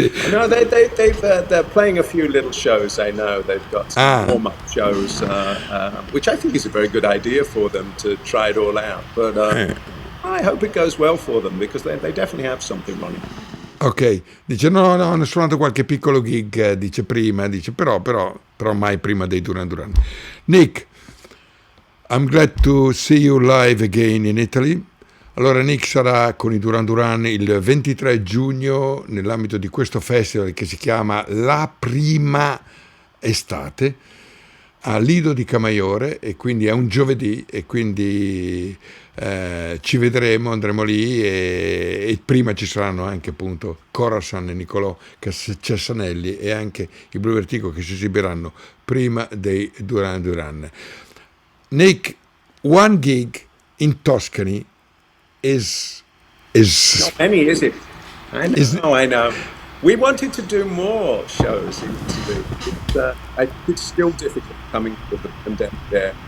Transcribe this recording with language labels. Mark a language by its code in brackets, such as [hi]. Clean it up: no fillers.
[en] no, they're playing a few little shows. I know they've got some warm-up shows, which I think is a very good idea for them to try it all out. But I hope it goes well for them, because they definitely have something running. [it] Ok, dice no, hanno suonato qualche piccolo gig, dice prima, dice però mai prima dei Duran Duran. [en] Nick, I'm glad to see you live again in Italy. [it] Allora Nick sarà con i Duran Duran il 23 giugno nell'ambito di questo festival che si chiama La Prima Estate a Lido Di Camaiore, e quindi è un giovedì, e quindi ci vedremo, andremo lì, e prima ci saranno anche appunto Corasan e Niccolò Cesanelli e anche i Bluvertigo che si esibiranno prima dei Duran Duran. [en] Nick, one gig in Tuscany is not many, is it? I know. We wanted to do more shows in Italy. I think it's still difficult coming with the pandemic there.